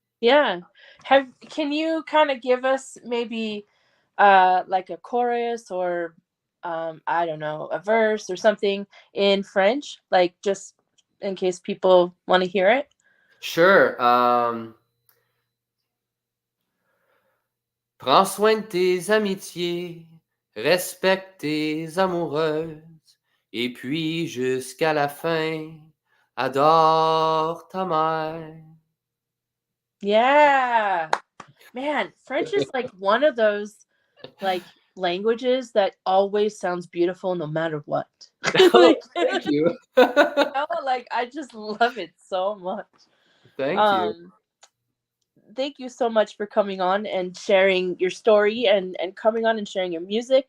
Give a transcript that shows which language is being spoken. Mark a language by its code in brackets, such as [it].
[en] yeah. Can you kind of give us maybe like a chorus or I don't know, a verse or something in French, like just in case people want to hear it? Sure. [fr] Prends soin de tes amitiés, respecte tes amoureuses, et puis jusqu'à la fin, adore ta mère. [en] Yeah. Man, French is like one of those like languages that always sounds beautiful no matter what. Oh, Like, thank you. like I just love it so much. Thank you. Um, thank you so much for coming on and sharing your story and coming on and sharing your music.